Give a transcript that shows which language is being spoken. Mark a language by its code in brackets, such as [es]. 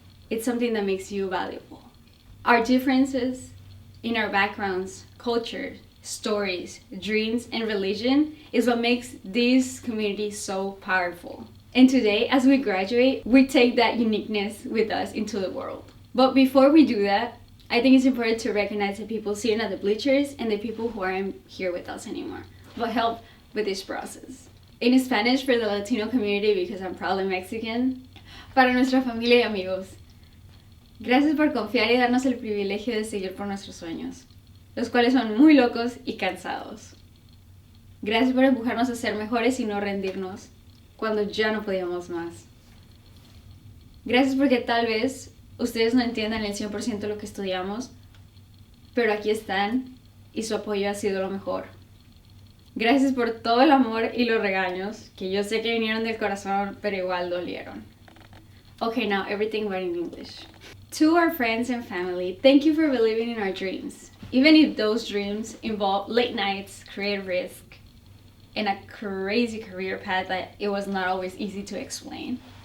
[en] It's something that makes you valuable. Our differences in our backgrounds, culture, stories, dreams, and religion is what makes this community so powerful. And today, as we graduate, we take that uniqueness with us into the world. But before we do that, I think it's important to recognize the people sitting at the bleachers and the people who aren't here with us anymore, but help with this process. In Spanish, for the Latino community, because I'm proudly Mexican, [es] para nuestra familia y amigos, gracias por confiar y darnos el privilegio de seguir por nuestros sueños, los cuales son muy locos y cansados. Gracias por empujarnos a ser mejores y no rendirnos cuando ya no podíamos más. Gracias porque tal vez ustedes no entiendan el 100% lo que estudiamos, pero aquí están y su apoyo ha sido lo mejor. Gracias por todo el amor y los regaños, que yo sé que vinieron del corazón, pero igual dolieron. [en] Okay, now everything but in English. To our friends and family, thank you for believing in our dreams. Even if those dreams involve late nights, creative risk, and a crazy career path that it was not always easy to explain.